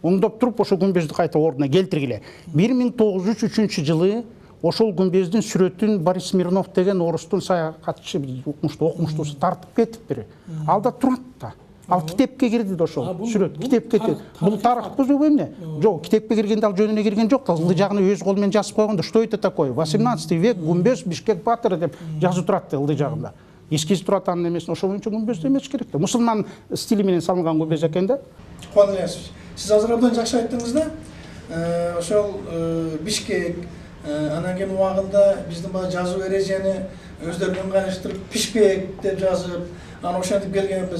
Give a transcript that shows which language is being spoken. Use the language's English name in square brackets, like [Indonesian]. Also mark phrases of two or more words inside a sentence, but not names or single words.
[Kyrgyz] оңдоп туруп ошо күмбөздү кайта ордуна келтиргиле. 1903 жылы ошол күмбөздүн сүрөтүн Борис Смирнов деген орустун саякатчы окумуштуусу тартып кетиптир. Алда турат да. Ал китепке кирди да ошол сүрөт. Китепке кетти. Бул тарыхпыз уу эмне? Жок, китепке киргенде ал жөнүнө кирген жок да. Ылдый жагына өз кол менен жазып койгон да. [Russian] Что это такое? [Kyrgyz] 18 век күмбөз Бишкек батыры деп жазып турат да ылдый жагында. Эскизи турат анын эмесин, ошол боюнча күмбөз демеш керек да. Мусулман стили менен салынган күмбөз экен да. Кубаныч Ильясович, сиз азыр абдан жакшы айттыңыз да. Ошол Бишкек анан кийин убагында биздин баягы жазуу эрежени өздөрүнүн ыңгайлаштырып Пишпек деп жазып, анан ошентип келгенбиз.